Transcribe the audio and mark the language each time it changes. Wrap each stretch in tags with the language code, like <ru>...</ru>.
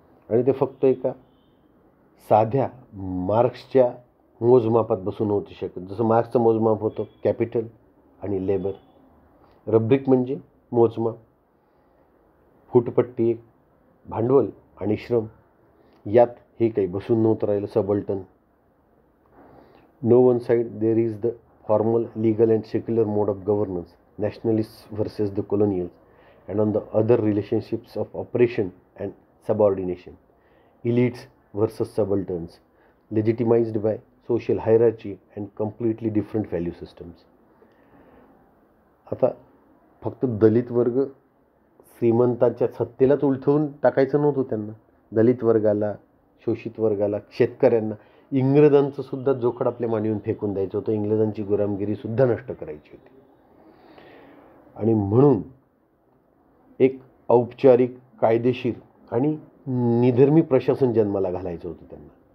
<mr>आणि ते फक्त एका साध्या मार्क्सच्या मोजमापात बसून होऊ शकत. जसं मार्क्सचं मोजमाप होतं कॅपिटल आणि लेबर, रब्रिक म्हणजे मोजमाप, फुटपट्टी एक भांडवल आणि श्रम. यात हे काही बसून नव्हतं राहिलं subaltern.</mr> <en>No one side there is the formal legal and secular mode of governance, nationalists versus the colonials, and on the other relationships of oppression and subordination, elites versus subalterns, legitimized by social hierarchy and completely different value systems.</en> <mr>आता फक्त दलित वर्ग श्रीमंताच्या सत्तेलाच उलथवून टाकायचं नव्हतं त्यांना. दलित वर्गाला, शोषित वर्गाला, शेतकऱ्यांना इंग्रजांचं सुद्धा जोखड आपल्या मांडीवरून फेकून द्यायचं होतं. इंग्रजांची गुलामगिरीसुद्धा नष्ट करायची होती. आणि म्हणून एक औपचारिक, कायदेशीर आणि निधर्मी प्रशासन जन्माला घालायचं होतं त्यांना.</mr>